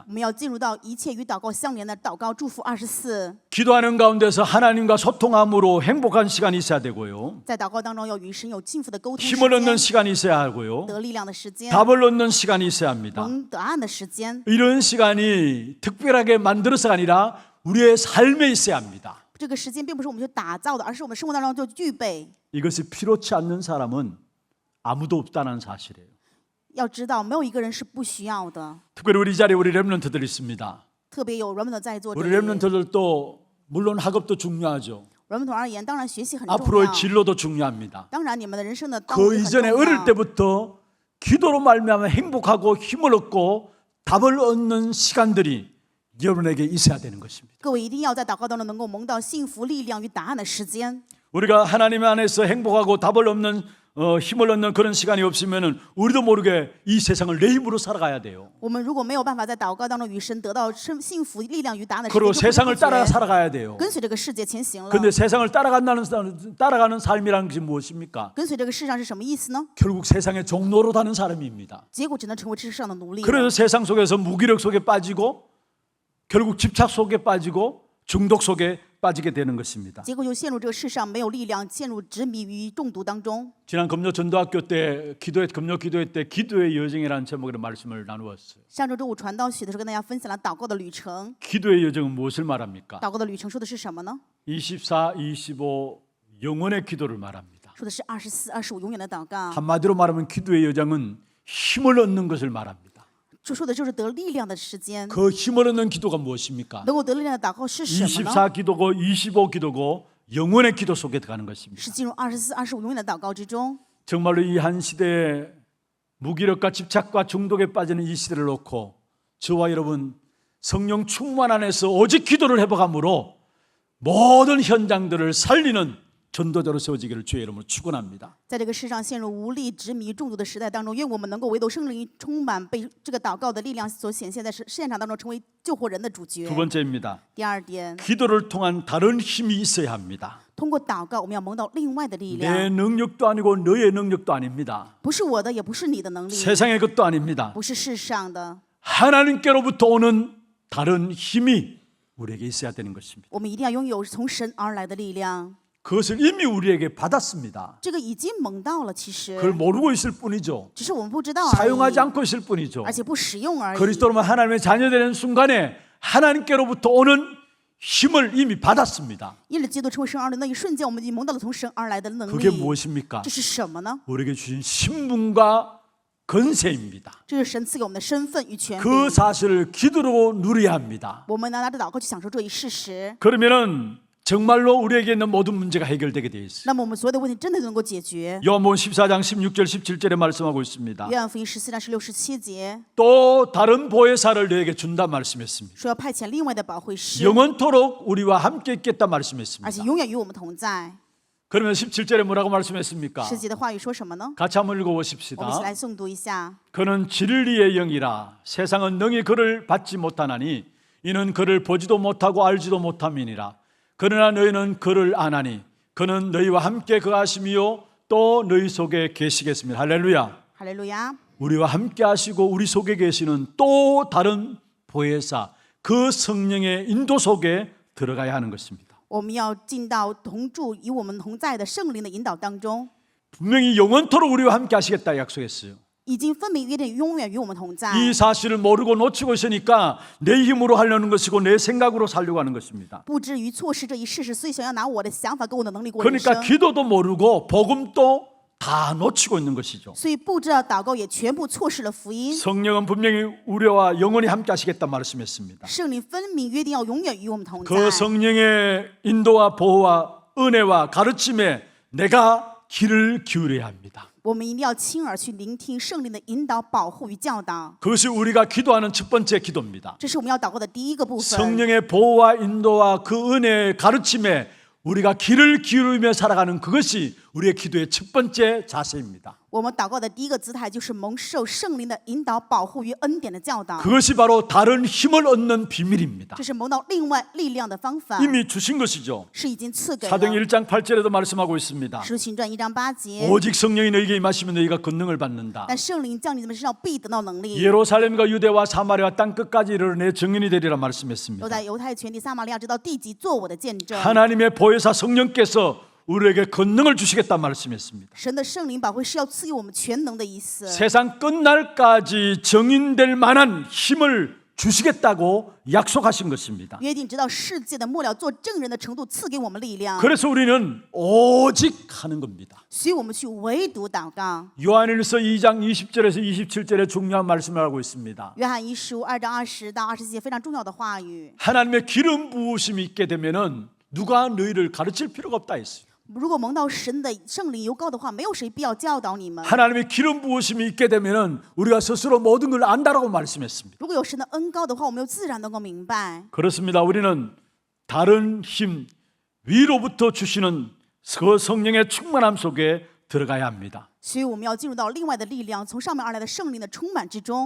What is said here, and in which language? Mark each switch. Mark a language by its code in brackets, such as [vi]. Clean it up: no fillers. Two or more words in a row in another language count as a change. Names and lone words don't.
[zh] 我们要进入到一切与祷告相连的祷告祝福24。 [ko] 기도하는 가운데서 하나님과 소통함으로 행복한 시간이 있어야 되고요. [zh] 在祷告当中要与神有幸福的沟通时 [ko] 힘을 얻는 [zh] 间， [ko] 시간이 있어야 하고요. [zh] 得力量的时间， [ko] 답을 얻는 시간이 있어야 합니다. [zh] 蒙答案的时间。 [ko] 이런 시간이 특별하게 만들어서가 아니라 우리의 삶에 있어야 합니다. [zh] 这个时间并不是我们去打造的，而是我们生活当中就具备。 [ko] 이것이 필요치 않는 사람은 아무도 없다는 사실이에요. [zh] 要知道，没有一个人是不需要的。 [ko] 특별히 우리 자리에 우리 렘넌트들 있습니다. [zh] 特别有 remnant 在座这 [ko] 우리 [zh] 里。 [ko] 렘넌트들도 물론 학업도 중요하죠. [zh] remnant 而言，当然学习很重 [ko] 앞으로의 [zh] 要。 [ko] 진로도 중요합니다. [zh] 当然，你们的人生的道路 [ko] 그 [zh] 也很 [ko] 이전에 [zh] 重 [ko] 어릴 [zh] 要。 [ko] 때부터 기도로 말미암아 행복하고 힘을 얻고 답을 얻는 시간들이 여러분에게 있어야 되는 것입니다. [zh] 各位一定要在祷告当中能够蒙到幸福、力量与答案的时间。 [ko] 우리가 하나님 안에서 행복하고 답을 얻는 힘을 얻는 그런 시간이 없으면은 우리도 모르게 이 세상을 내 힘으로 살아가야 돼요. [zh] 我们如果没有办法在祷告当中与神得到幸福、力量与答案的时 [ko] 그리고 [zh] 间，就不 [ko] 세상을 [zh] 知不 [ko] 따라 [zh] 觉 [ko] 살아가야 돼요. [zh] 跟随这个世界前行了。 [ko] 근데 세상을 따라가는 삶이라는 것이 무엇입니까? [zh] 跟随这个世上是什么意思呢？ [ko] 결국 세상의 종로로 다는 사람입니다. [zh] 结果只能成为这世上的奴隶了。 [ko] 그래서 세상 속에서 무기력 속에 빠지고 결국 집착 속에 빠지고 중독 속에 빠지게 되는 것입니다. [zh] 结果就陷入这个世上没有力量，陷入执迷于中毒当中。 [ko] 지난 금요 전도학교 때 금요 기도회 때 기도의 여정이라는 제목으로 말씀을 나누었어요. [zh] 上周周五传道许的时候，跟大家分享了祷告的旅程。 [ko] 기도의 여정은 무엇을 말합니까? [zh] 祷告的旅程说的是什么呢？ [ko] 24, 25 영혼의 기도를 말합니다. [zh] 说的是24、25永远的祷告。 [ko] 한마디로 말하면 기도의 여정은 힘을 얻는 것을 말합니다. [zh] 说的就是得力量的时间。 [ko] 그 힘을 얻는 기도가 무엇입니까? [zh] 能够得力量的祷告是什么呢？ [ko] 24 기도고 25 기도고 영혼의 기도 속에 들어가는 것입니다. [zh] 是进入24、25永远的祷告之中。 [ko] 정말로 이 한 시대에 무기력과 집착과 중독에 빠지는 이 시대를 놓고 저와 여러분 성령 충만 안에서 오직 기도를 회복함으로 모든 현장들을 살리는 전도자로 세워지기를 주의 이름으로 축원합니다. [zh] 在这个世上陷入无力、执迷、中毒的时代当中，愿我们能够唯独圣灵充满，被这个祷告的力量所显现在现场当中，成为救活人的主角 [ko] 두 。 번째입니다. [zh] 第二点， [ko] 기도를 통한 다른 힘이 있어야 합니다. [zh] 通过祷告，我们要蒙到另外的力 [ko] 내 [zh] 量， [ko] 능력도 아니고 너의 능력도 아닙니다. [zh] 不是我的，也不是你的能力， [ko] 세상의 것도 아닙니다. [zh] 不是世上的。 [ko] 하나님께로부터 오는 다른 힘이 우리에게 있어야 되는 것입니다. [zh] 我们一定要拥有从神而来的力量， [ko] 그것을 이미 우리에게 받았습니다. [zh] 这个已经蒙到了，其实 [ko] 그걸 모르고 있을 뿐이죠. [zh] 只是我们不知道而 [ko] 사용하지 [zh] 已， [ko] 않고 있을 뿐이죠. [zh] 而且不使用而已。 [ko] 그리스도로만 하나님의 자녀되는 순간에 하나님께로부터 오는 힘을 이미 받았습니다. [zh] 因着基督成为神儿女那一瞬间，我们已经蒙到了从神而来的能 [ko] 그게 [zh] 力。 [ko] 무엇입니까? [zh] 这是什么呢？ [ko] 우리에게 주신 신분과 건세입니다. [zh] 这是神赐给我们的身份与权 [ko] 그 [zh] 柄。 [ko] 사실을 기도로 누려야 합니다. [zh] 我们拿着祷告去享受这一事实， [ko] 그러면은 정말로 우리에게 있는 모든 문제가 해결되게 되어 있어요. [zh] 那么我们所有的问题真的能够解决。 [ko] 요한복음 14장 16절 17절에 말씀하고 있습니다. [zh] 约翰福音14章16、17节 [ko] 또 다른 보혜사를 너에게 준다 말씀했습니다. [zh] 说要派遣另外的保惠师， [ko] 영원토록 우리와 함께 있겠다 [zh] 而且 [ko] 말씀했습니다. [zh] 永远与我们同在。 [ko] 그러면 17절에 뭐라고 말씀했습니까? [zh] 17节的话语说什么呢？ [ko] 같이 한번 [zh] 我们一起 [ko] 읽어보십시다. [zh] 来诵读一下。 [ko] 그는 진리의 영이라 세상은 능히 그를 받지 못하나니 이는 그를 보지도 못하고 알지도 못함이니라. 그러나 너희는 그를 아나니 그는 너희와 함께 거하심이요 또 너희 속에 계시겠습니다. 할렐루야. [zh] 哈利路亚！ [ko] 우리와 함께 하시고 우리 속에 계시는 또 다른 보혜사 그 성령의 인도 속에 들어가야 하는 것입니다. [zh] 我们要进到同住与我们同在的圣灵的引导当中， [ko] 분명히 영원토록 우리와 함께 하시겠다 약속했어요. [zh] 已经分明约定永远与我们同在。 [ko] 이 사실을 모르고 놓치고 있으니까 내 힘으로 하려는 것이고 내 생각으로 살려고 하는 것입니다. [zh] 不至于错失这一事实，所以想要拿我的想法跟我的能力过人 [ko] 그러니까 [zh] 生。 [ko] 기도도 모르고 복음도 다 놓치고 있는 것이죠. [zh] 所以不知道祷告也全部错失了福音。 [ko] 성령은 분명히 우리와 영원히 함께 하시겠다 말씀했습니다. [zh] 圣灵分明约定要永远与我们同在。 [ko] 그 성령의 인도와 보호와 은혜와 가르침에 내가 귀를 기울여야 합니다. [zh] 我们一定要亲耳去聆听圣灵的引导、保护与教导， [ko] 그것이 우리가 기도하는 첫 번째 기도입니다. [zh] 这是我们要祷告的第一个部分。 [ko] 성령의 보호와 인도와 그 은혜의 가르침에 우리가 귀를 기울이며 살아가는 그것이 우리의 기도의 첫 번째 자세입니다. [zh] 我们祷告的第一个姿态就是蒙受圣灵的引导、保护与恩典的教导， [ko] 그것이 바로 다른 힘을 얻는 비밀입니다. [zh] 这是蒙到另外力量的方法， [ko] 이미 주신 것이죠. [zh] 是已经赐给了。 [ko] 사도행 1장 8절에도 말씀하고 있습니다. [zh] 使徒行传1章8节， [ko] 오직 성령이 너희에게 임하시면 너희가 권능을 받는다. [zh] 但圣灵降临你们身上必得到能力。 [ko] 예루살렘과 유대와 사마리아 땅 끝까지 이르러 내 증인이 되리라 [zh] 都 [ko] 말씀했습니다. [zh] 在犹太全地、撒玛利亚直到地极做我的见证。 [ko] 하나님의 보혜사 성령께서 우리에게 권능을 주시겠다 말씀했습니다. [zh] 神的圣灵保惠是要赐给我们全能的意思， [ko] 세상 끝날까지 정인될 만한 힘을 주시겠다고 약속하신 것입니다. [zh] 约定直到世界的末了做证人的程度赐给我们力量， [ko] 그래서 우리는 오직 하는 겁니다. [zh] 所以我们去唯独祷告。 [ko] 요한일서 2장 20절에서 27절에 중요한 말씀을 하고 있습니다. [zh] 约翰一书2章20到20节非常重要的话语。 [ko] 하나님의 기름 부으심이 있게 되면은 누가 너희를 가르칠 필요가 없다 했어요. [zh] 如果蒙到神的圣灵油膏的话，没有谁必要教导你们。 [ko] 하나님의 기름 부으심이 있게 되면은 우리가 스스로 모든 걸 안다라고 말씀했습니다. [zh] 如果有神的恩膏的话，我们就自然能够明白。 [ko] 그렇습니다. 우리는 다른 힘 위로부터 주시는 그 성령의 충만함 속에 들어가야 합니다. [zh] 所以我们要进入到另外的力量，从上面而来的圣灵的充满之中。